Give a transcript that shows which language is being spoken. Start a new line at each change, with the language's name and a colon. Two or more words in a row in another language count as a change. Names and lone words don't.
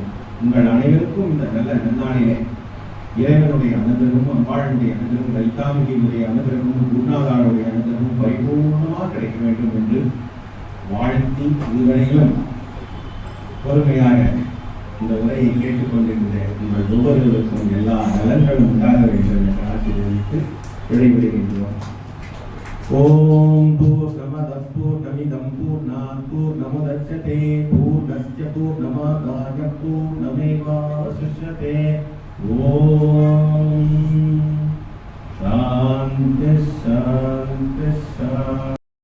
Tamil: உங்கள் அனைவருக்கும் இந்த நல்ல நன்னாளிலே இறைவனுடைய அனுகிரகமும், அம்பாளுடைய அனுகிரகமும், லைத்தாம்பிகையுடைய அனுகிரகமும், குருநாதாருடைய அனுகிரகமும் பரிபூர்ணமாக கிடைக்க வேண்டும் என்று வாழ்த்தி, இதுவரையிலும் பொறுமையாக இந்த உரையை கேட்டுக்கொண்டிருந்த உங்கள் ஒவ்வொருவருக்கும் எல்லா நலன்களும் உண்டாக வேண்டும் என்று ஆசீர்வதித்து விடைபெறுகின்றோம்.
Sanskrit: ॐ पूर्णमदः पूर्णमिदं पूर्णात् पूर्णमुदच्यते पूर्णस्य पूर्णमादाय पूर्णमेवावशिष्यते. ॐ शान्ति शान्ति शान्ति.